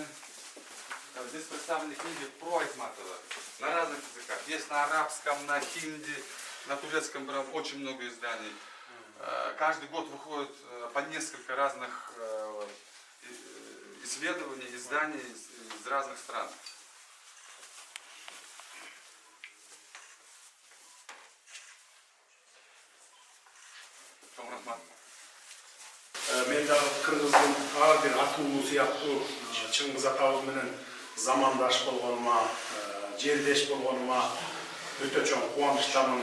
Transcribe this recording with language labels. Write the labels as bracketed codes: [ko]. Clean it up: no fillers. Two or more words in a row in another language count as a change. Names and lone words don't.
[ru] Здесь представлены книги про Айтматова на разных языках. Есть на арабском, на хинди, на турецком, прям очень много изданий. Каждый год выходит по несколько разных исследований, изданий из разных стран. [ky] Мен дагы кыргыздын ар бир атуулуу сыяктуу Чыңгыз атабыз менен замандаш болгонума, жердеш болгонума өтө чоң кубанычтамын.